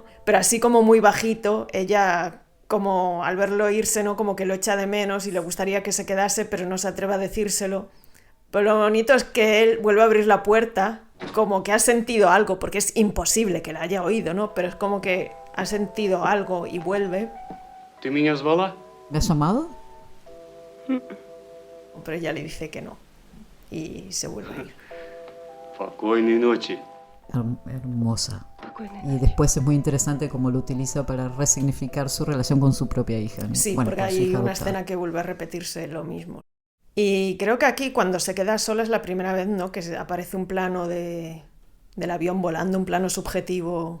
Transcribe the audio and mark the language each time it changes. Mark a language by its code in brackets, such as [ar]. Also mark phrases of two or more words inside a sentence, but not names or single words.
[es] Pero así como muy bajito, ella como al verlo irse, ¿no? Como que lo echa de menos y le gustaría que se quedase, pero no se atreve a decírselo. Pero lo bonito es que él vuelve a abrir la puerta, como que ha sentido algo, porque es imposible que la haya oído, ¿no? Pero es como que ha sentido algo y vuelve. [ru] Ты меня звала? [es] ¿Me has llamado? Pero ella le dice que no y se vuelve a ir. [ru] Спокойной ночи. [es] Hermosa. Y después es muy interesante cómo lo utiliza para resignificar su relación con su propia hija, ¿no? Sí, Bueno, porque con su hay hija una adoptada. escena que vuelve a repetirse lo mismo. Y creo que aquí, cuando se queda sola, es la primera vez, ¿no?, que aparece un plano del avión volando, un plano subjetivo.